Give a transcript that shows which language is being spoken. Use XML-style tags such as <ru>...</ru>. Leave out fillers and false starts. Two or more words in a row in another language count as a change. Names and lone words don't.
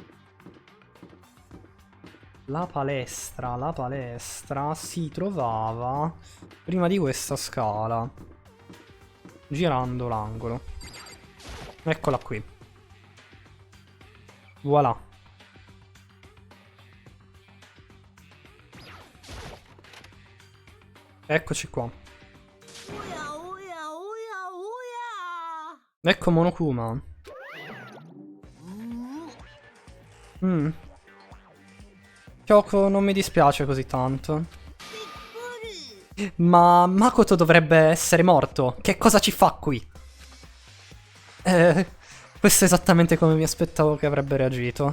<it>La palestra si trovava prima di questa scala. Girando l'angolo. Eccola qui. Voilà. Eccoci qua.</it> <ja>おやおやおやおや</ja> <it>Ecco Monokuma. Kyoko non mi dispiace così tanto. Ma Makoto dovrebbe essere morto. Che cosa ci fa qui? Questo è esattamente come mi aspettavo che avrebbe reagito.</it>